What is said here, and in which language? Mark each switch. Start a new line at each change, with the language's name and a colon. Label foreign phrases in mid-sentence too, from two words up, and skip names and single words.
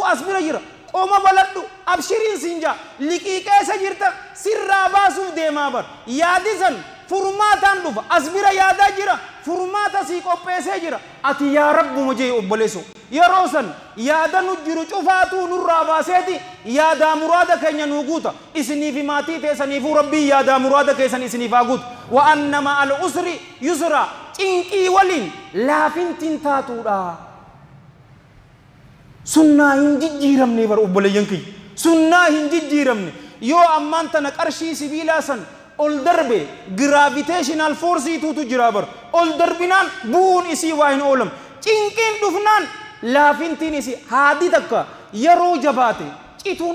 Oromo: as bira jira qoma baladhu abshiriin sinja liqii keessa jirta sirraa baasuuf deemaa bar yaadi san furmaataan dhufa as bira yaadaa jira furmaata sii qopheessee jira ati yaa rabbu mujee obboleesso yeroo san yaada nu jiru cufaatuu nurraa baaseeti yaadaa muraada keenya nuu guuta isiniif maatii teessaniifuu rabbii yaadaa muraada keessan isiniif haa guutu
Arabic: وأن مع العسر يسرا
Oromo: cinqii waliin laafintiin taatuudha sunnaa hin jijjiiramne bar obboleeyyan kiyya sunnaa hin jijjiiramne yoo ammaan tana qarshii sibiilaa san ol darbe
English: gravitational force
Oromo: tutu jira bar ol darbinaan buun isii waa hin oolam cinqiin dhufnaan laafintiin isii haadi takka yeroo jabaate cituun